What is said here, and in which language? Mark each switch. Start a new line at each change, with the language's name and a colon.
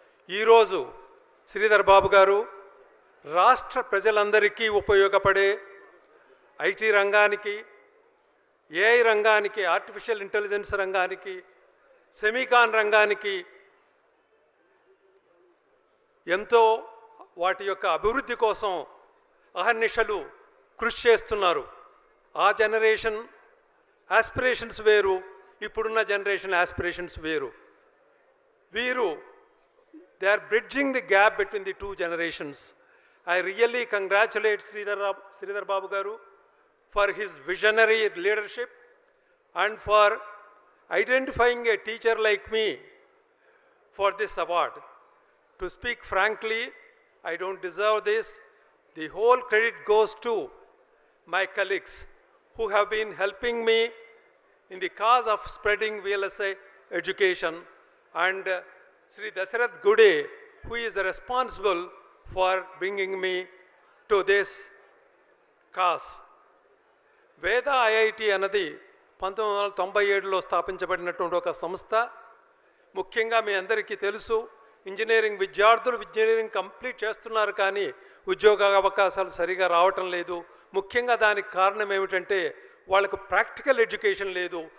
Telugu: ఈరోజు శ్రీధర్ బాబు గారు రాష్ట్ర ప్రజలందరికీ ఉపయోగపడే ఐటీ రంగానికి, ఏఐ రంగానికి, ఆర్టిఫిషియల్ ఇంటెలిజెన్స్ రంగానికి, సెమీకాన్ రంగానికి ఎంతో వాటి యొక్క అభివృద్ధి కోసం అహర్నిశలు కృషి చేస్తున్నారు. ఆ జనరేషన్ ఆస్పిరేషన్స్ వేరు, ఇప్పుడున్న జనరేషన్ ఆస్పిరేషన్స్ వేరు.
English: వీరు they are bridging the gap between the 2 generations. I really congratulate Sridhar Babu garu for his visionary leadership and for identifying a teacher like me for this award. To speak frankly, I don't deserve this. The whole credit goes to my colleagues who have been helping me in the cause of spreading VLSI education, and Sri Dasarath Gude, who is responsible for bringing me to this cause.
Telugu: వేద IIT అన్నది 1997లో స్థాపించబడినటువంటి ఒక సంస్థ. ముఖ్యంగా మీ అందరికీ తెలుసు, engineering విద్యార్థులు engineering complete చేస్తున్నారు, కానీ ఉద్యోగ అవకాశాలు సరిగా రావటం లేదు. ముఖ్యంగా దానికి కారణం ఏమిటంటే వాళ్ళకు ప్రాక్టికల్ ఎడ్యుకేషన్ లేదు.